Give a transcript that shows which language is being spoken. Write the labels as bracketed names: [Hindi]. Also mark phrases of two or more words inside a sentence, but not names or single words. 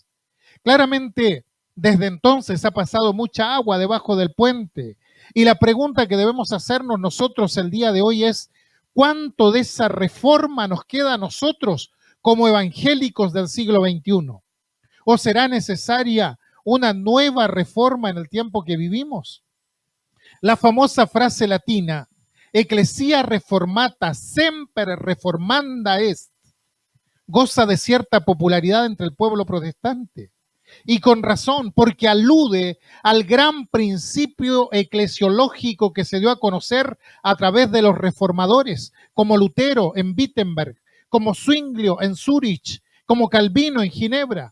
[Spanish] Claramente, desde entonces ha pasado mucha agua debajo del puente, y la pregunta que debemos hacernos nosotros el día de hoy es: ¿cuánto de esa reforma nos queda a nosotros como evangélicos del siglo XXI? ¿O será necesaria una nueva reforma en el tiempo que vivimos? La famosa frase latina, [Latin] Ecclesia reformata semper reformanda est, [Spanish] goza de cierta popularidad entre el pueblo protestante. Y con razón, porque alude al gran principio eclesiológico que se dio a conocer a través de los reformadores, como Lutero en Wittenberg, como Zwinglio en Zúrich, como Calvino en Ginebra.